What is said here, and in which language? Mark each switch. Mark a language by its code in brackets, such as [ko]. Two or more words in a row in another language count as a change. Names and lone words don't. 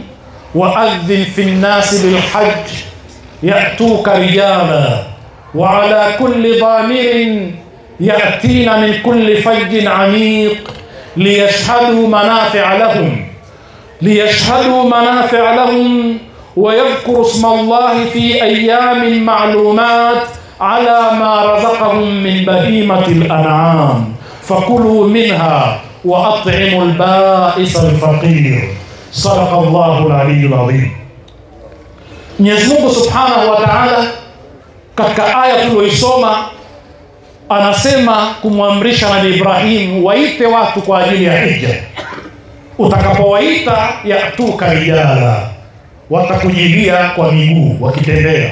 [ar] وأذن في الناس بالحج يأتوك رجالا وعلى كل ضامر يأتين من كل فج عميق ليشهدوا منافع لهم ويذكروا اسم الله في أيام معلومات على ما رزقهم من بهيمة الأنعام فكلوا منها وأطعموا البائس الفقير. صدق الله العلي العظيم. [sw] Mwenyezi Mungu [ar] سبحانه وتعالى [sw] katika aya tuliyoisoma anasema kumwamrisha Nabii Ibrahim waite watu kwa ajili ya hija. Utakapowaita [ar] يأتوك رجالا, [sw] watakujilia kwa miguu wakitembea.